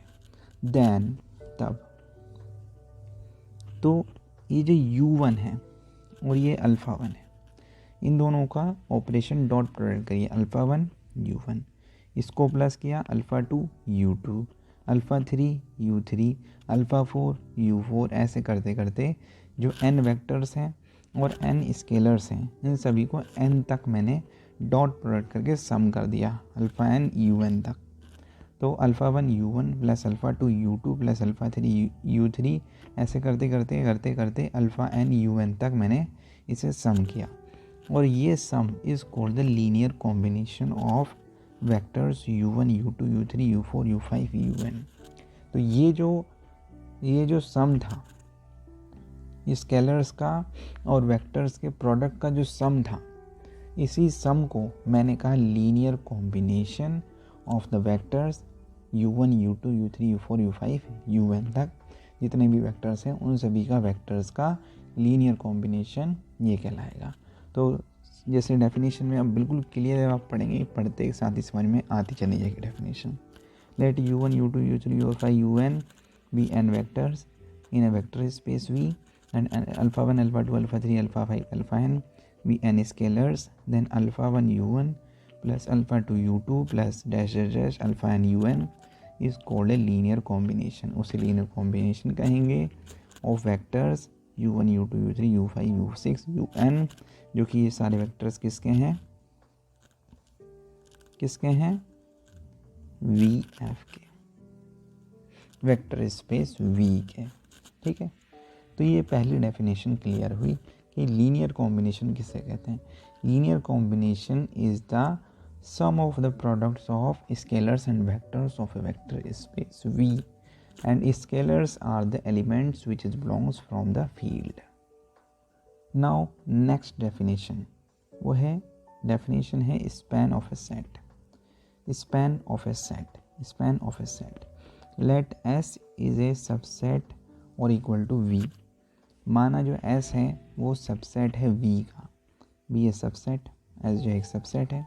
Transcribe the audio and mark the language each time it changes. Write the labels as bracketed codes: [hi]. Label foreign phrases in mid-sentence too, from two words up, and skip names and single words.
[hi] देन तब तो ये जो u1 है और ये अल्फ़ा 1 है, इन दोनों का ऑपरेशन [en] dot product [hi] करिए, अल्फ़ा 1 u1, इसको प्लस किया अल्फ़ा 2 u2, अल्फ़ा 3 u3, अल्फ़ा 4 u4, ऐसे करते करते जो n वेक्टर्स हैं और n स्केलर्स हैं इन सभी को n तक मैंने [en] dot product [hi] करके सम कर दिया, अल्फ़ा n un तक। तो अल्फ़ा 1 u1 प्लस अल्फ़ा 2 u2 प्लस अल्फ़ा 3 u3, ऐसे करते करते करते करते अल्फ़ा n un तक मैंने इसे सम किया, और [en] ye sum is called the linear combination of vectors u1, u2, u3, u4, u5, un. [hi] तो ये जो सम था, स्केलर्स का और वेक्टर्स के प्रोडक्ट का जो सम था, इसी सम को मैंने कहा [en] linear combination of the vectors u1, u2, u3, u4, u5, un [hi] तक जितने भी वेक्टर्स हैं उन सभी का वेक्टर्स का [en] linear combination [hi] ये कहलाएगा। तो जैसे डेफिनेशन में अब [en] bilkul clear [hi] आप पढ़ेंगे, पढ़ते के साथ ही समझ में आती चली जाएगी डेफिनेशन। [en] लेट u1, u2, u3, u4, un be n vectors in a vector space V, and alpha 1, alpha 2, alpha 3, alpha 5, alpha n be n scalars, then alpha 1 u1 plus alpha 2 u2 plus dash dash dash alpha n un is called a linear combination। [hi] उसे [en] linear combination [hi] कहेंगे [en] of vectors u1, u2, u3, u5, u6, un, [hi] जो कि ये सारे वेक्टर्स किसके हैं वी एफ के, [en] vector space V [hi] के। ठीक है, तो ये पहली डेफिनेशन क्लियर हुई कि [en] linear combination [hi] किसे कहते हैं। [en] Linear combination is the sum of the products of scalars and vectors of a vector space V, and scalars are the elements which is belongs from the field. now next definition [hi] वो है, [en] डेफिनेशन है span of a set. Span of a set, span of a set, let S is a subset or equal to V. [hi] माना जो S है वो सबसेट है V का, [en] V a subset, [hi] S जो एक सबसेट है।